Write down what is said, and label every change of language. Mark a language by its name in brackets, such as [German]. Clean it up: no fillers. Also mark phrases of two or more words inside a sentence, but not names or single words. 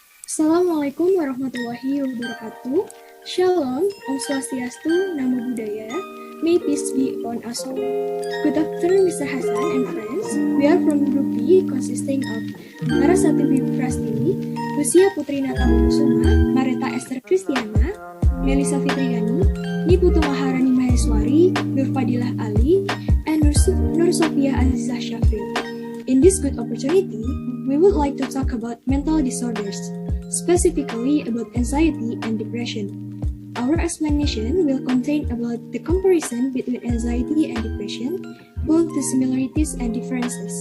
[Arabic] السلام عليكم ورحمة الله وبركاته. [Hebrew] Shalom, [Balinese] Om Swastiastu, [Pali] Namo Buddhaya. [English] May peace be upon us all. Good afternoon, Mr. Hassan and friends. We are from Group B, consisting of Narasati Wiwi Prastini, Lucia Putri Natakusuma, Mareta Esther Kristiana, Melisa Fitriani, Niputu Maharani Maheswari, Nur Fadilah Ali, and Nur Sofia Azizah Syafri. In this good opportunity, we would like to talk about mental disorders, specifically about anxiety and depression. Our explanation will contain about the comparison between anxiety and depression, both the similarities and differences.